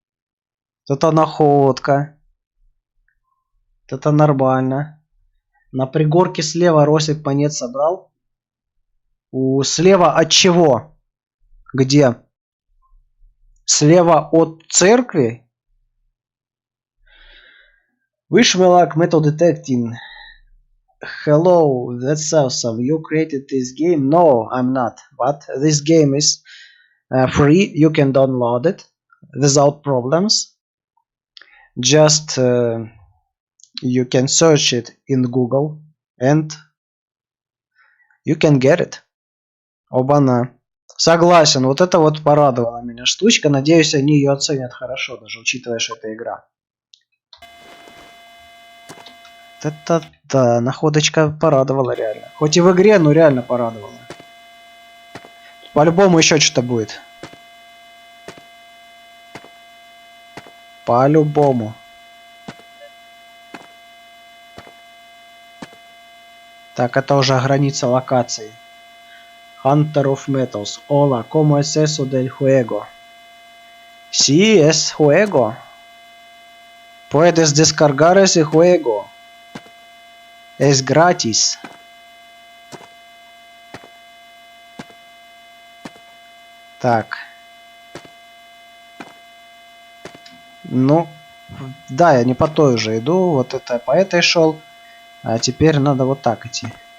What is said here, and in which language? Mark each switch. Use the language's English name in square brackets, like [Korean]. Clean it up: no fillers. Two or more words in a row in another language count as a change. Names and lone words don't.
[Russian] Это находка. Это нормально. На пригорке слева Росик монет собрал. Слева от чего? Где? Слева от церкви? [English] Wish me luck, metal detecting. Hello, that's awesome. You created this game? No, I'm not. But this game is free. You can download it without problems. Just you can search it in Google and you can get it. [Russian] Оба-на. Согласен, вот это вот порадовала меня штучка. Надеюсь, они ее оценят хорошо, даже учитывая, что это игра. Это да, находочка порадовала реально. Хоть и в игре, но реально порадовала. По-любому еще что-то будет. По-любому. Так, это уже граница локации. Hunter of Metals. [Spanish] Hola, ¿cómo es eso del juego? Sí, es juego. Puedes descargar ese juego. Es gratis. [Russian] Так. Ну, да, я не по той уже иду. Вот это по этой шел. А теперь надо вот так идти.